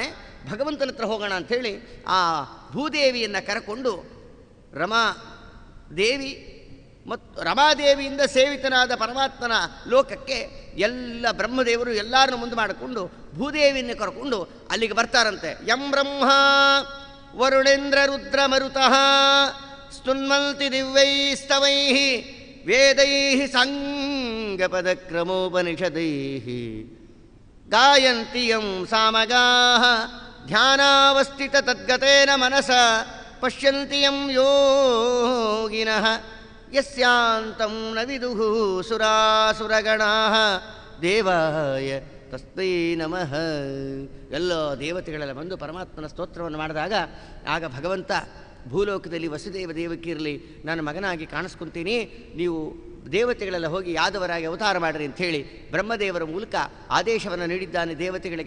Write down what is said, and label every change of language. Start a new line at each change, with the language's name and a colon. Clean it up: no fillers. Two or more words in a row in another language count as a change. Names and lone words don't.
Kannada: ಭಗವಂತನ ಹತ್ರ ಹೋಗೋಣ ಅಂಥೇಳಿ ಆ ಭೂದೇವಿಯನ್ನು ಕರಕೊಂಡು ರಮಾದೇವಿ ಮತ್ತು ರಮಾದೇವಿಯಿಂದ ಸೇವಿತನಾದ ಪರಮಾತ್ಮನ ಲೋಕಕ್ಕೆ ಎಲ್ಲ ಬ್ರಹ್ಮದೇವರು ಎಲ್ಲರನ್ನು ಮುಂದೆ ಮಾಡಿಕೊಂಡು ಭೂದೇವಿಯನ್ನು ಕರ್ಕೊಂಡು ಅಲ್ಲಿಗೆ ಬರ್ತಾರಂತೆ.
Sanskrit: ಯಂ ಬ್ರಹ್ಮ ವರುಣೇಂದ್ರ ರುದ್ರ ಮರುತಃ ಸ್ತುನ್ವಂತಿ ದಿವ್ಯೈಸ್ತವೈ ವೇದೈ ಸಾಂಗಪದಕ್ರಮೋಪನಿಷದೈ ಗಾಯಂತಿ ಯಂ ಸಾಮಗಾ ಧ್ಯಾನಾವಸ್ಥಿತ ತದ್ಗತೇನ ಮನಸ ಪಶ್ಯಂತಿ ಯಂ ಯೋಗಿನಃ ಯಸ್ಯಾಂತಂ ನ ವಿದುಃ ಸುರಾಸುರಗಣಾಃ ದೇವಾಯ ತಸ್ಮೈ ನಮಃ.
Kannada: ಎಲ್ಲ ದೇವತೆಗಳೆಲ್ಲ ಬಂದು ಪರಮಾತ್ಮನ ಸ್ತೋತ್ರವನ್ನು ಮಾಡಿದಾಗ ಆಗ ಭಗವಂತ ಭೂಲೋಕದಲ್ಲಿ ವಸುದೇವ ದೇವಕಿರಲಿ ನನ್ನ ಮಗನಾಗಿ ಕಾಣಿಸ್ಕೊತೀನಿ, ನೀವು ದೇವತೆಗಳೆಲ್ಲ ಹೋಗಿ ಯಾದವರಾಗಿ ಅವತಾರ ಮಾಡಿರಿ ಅಂಥೇಳಿ ಬ್ರಹ್ಮದೇವರ ಮೂಲಕ ಆದೇಶವನ್ನು ನೀಡಿದ್ದಾನೆ ದೇವತೆಗಳಿಗೆ.